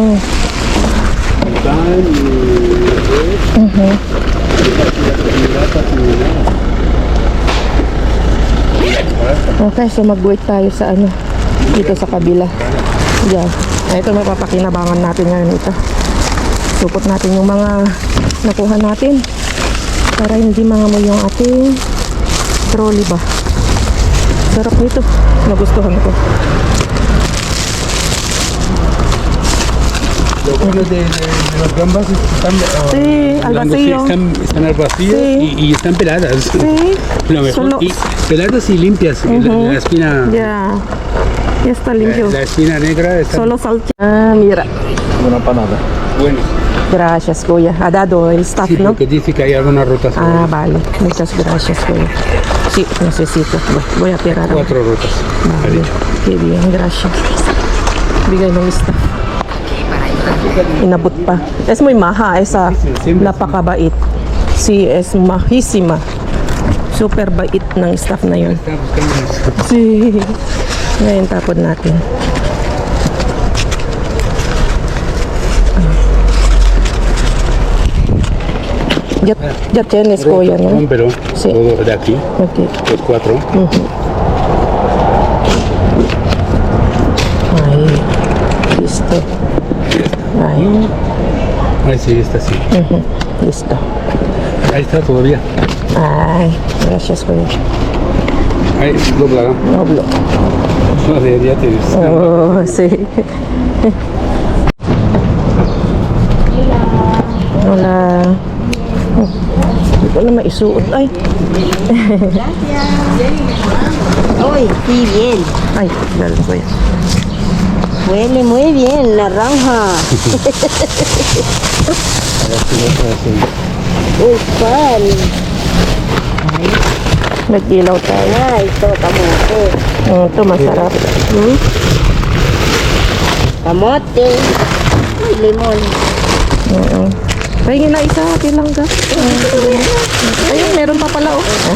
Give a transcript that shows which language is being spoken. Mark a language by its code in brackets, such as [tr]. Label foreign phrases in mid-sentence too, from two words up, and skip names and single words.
[es] Pan y [tl] Okay, so mag-wait tayo sa dito sa kabila. Diyan. Ito mapapakinabangan natin ngayon ito. Supot natin yung mga nakuha natin para hindi mangamoy yung ating trolley ba. Sarap nito. Nagustuhan ko. [es] Lo bueno de los gambas es que están, Sí, al vacío. están al vacío Sí. y están peladas. Sí. Lo mejor. Solo- Y peladas y limpias. La espina, Ya. Ya está limpio. la espina negra está Solo salt. Ah, mira. una panada. Bueno. Gracias, kuya. Ha dado el staff, Sí, ¿no? porque dice que hay algunas rutas. Ah, vale. Muchas gracias, kuya. Sí, necesito. Voy a tirar. 4 rutas. Ha Vale. dicho. Qué bien, gracias. [tl] Bigay ng staff. Inabot pa. [es] Es muy maja esa. Napakabait. Sí, es majísima. [tl] Super bait ng staff na yun. [es] Está buscando eso. Sí. [tl] Ngayon tapon natin. [es] Ya tienes, kuya, ¿no? Pero Sí. todo de aquí, Ok. los 4. Ahí. Listo. Ahí. Ahí sí, está así. Listo. Ahí está todavía. Ay, gracias, kuya. Ahí, dobla, ¿no? Noblo. Vale, ya tienes. Oh, sí. [tl] Wala. Hindi ko na maisuot. Ay. Uy, [es] sí, bien. [tl] Ay, lalo ko yan. [es] Huele muy bien, naranja. Uy, pan. [tl] Nag-ilaw tayo. Ay, ito, kamote. Ito masarap. Kamote. Uy, limon. Oo. Pahingin na isa, kilang ka. Ayun, meron pa pala oh.